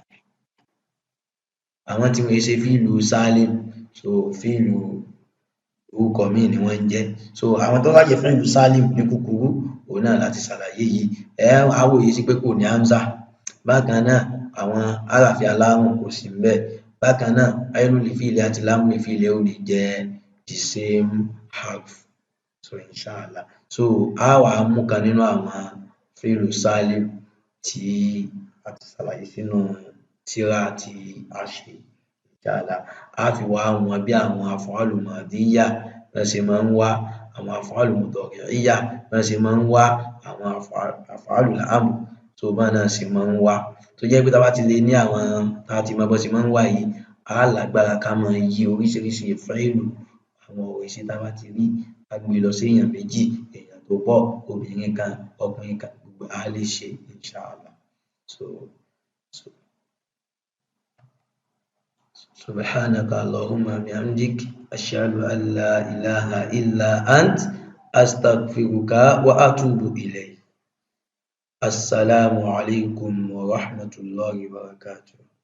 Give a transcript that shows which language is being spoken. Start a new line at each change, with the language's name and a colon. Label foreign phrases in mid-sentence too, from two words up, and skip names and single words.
Yoruba: Àwọn tí wọn kìí ṣe
Arabic: فعل سالم
Yoruba: so fi'lu orúkọ míì ni wọ́n ń jẹ́. So àwọn tó bá jẹ́
Arabic: فعل سالم
Yoruba: ní kúkúrú òun náà láti ṣàlàyé yìí. Á wòye sí pé kò ní hamza. Bákan náà àwọn áráfì aláhùn kò sí ńbẹ̀. Bákan náà
Arabic: عين الفعل
Yoruba: àti
Arabic: لام الفعل
Yoruba: ò ní jẹ́
English: the same
Yoruba: harf. So inshallah. So á wá mú kan nínú àwọn fi'lu salim tí a ti ṣàlàyé sínú tírà tí a ṣe. Inshallah á fi wá wọn bí àwọn
Arabic: أفعال ماضية
Yoruba: bọ́n ṣe máa ń wá, àwọn
Arabic: أفعال مضارعية
Yoruba: bọ́n ṣe máa ń wá, àwọn
Arabic: أفعال الأمر
Yoruba: so bọ́n náà ṣe máa ń wá. Tó jẹ́ pé tá a bá ti lè ní àwọn tá a ti mọ bọ́n ṣe máa ń wá yìí á lágbára ká máa yí oríṣiríṣi fi'lu àwọn ìṣe tá a bá ti rí ká gbé lọ sí èèyàn méjì, èèyàn tó pọ̀, obìnrin kan, ọkùnrin kan gbogbo ẹ̀ á lè ṣe inshallah.
Arabic: So سبحانك اللهم بحمدك أشهد أن لا إله إلا أنت أستغفرك وأتوب إليك. السلام عليكم ورحمة الله وبركاته.